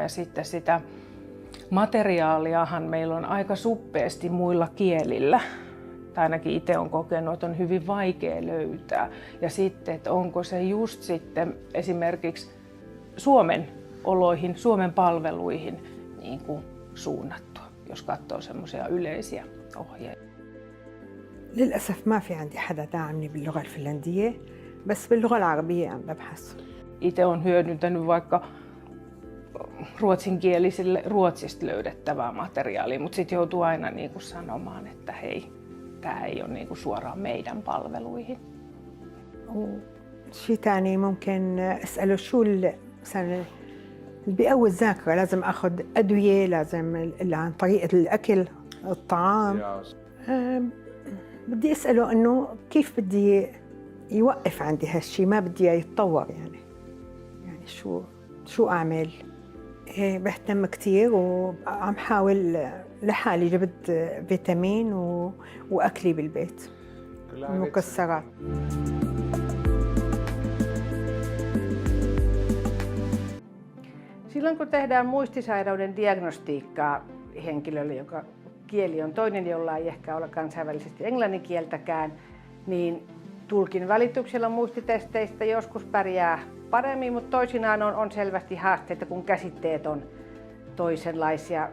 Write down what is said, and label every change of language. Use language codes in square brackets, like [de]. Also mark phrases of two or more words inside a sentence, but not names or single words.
[fi] Ja sitten sitä materiaaliahan meillä on aika suppeasti muilla kielillä. Tai ainakin itse olen kokenut, että on hyvin vaikea löytää. Ja sitten, että onko se just sitten esimerkiksi Suomen oloihin, Suomen palveluihin niin kuin suunnattu, jos katsoo semmoisia yleisiä ohjeita. [ar] للأسف ما في عندي حدا داعمني باللغة الفنلندية، بس باللغة العربية عم ببحث. [fi] Itse olen hyödyntänyt vaikka ruotsinkielisille Ruotsista löydettävää materiaalia, mutta sitten joutuu aina niin kuin sanomaan, että hei, tämä ei ole niin kuin suoraan meidän palveluihin. [ar] شيء ثاني ممكن أسأله شو مثلا اللي بيقوي الذاكرة، لازم أخذ أدوية، لازم عن طريقة الأكل، الطعام. بدي أسأله إنه كيف بدي يوقف عندي هالشي، ما بدي إياه يتطور يعني شو أعمل؟ بهتم كتير وعم حاول لحالي، جبت فيتامين وأكلي بالبيت المكسرات. [fi] Silloin kun tehdään muistisairauden diagnostiikkaa henkilölle, joka kieli on toinen, jolla ei ehkä ole kansainvälisesti englannin kieltäkään, niin tulkin välityksellä muistitesteistä joskus pärjää paremmin, mutta toisinaan on selvästi haasteita, kun käsitteet on toisenlaisia.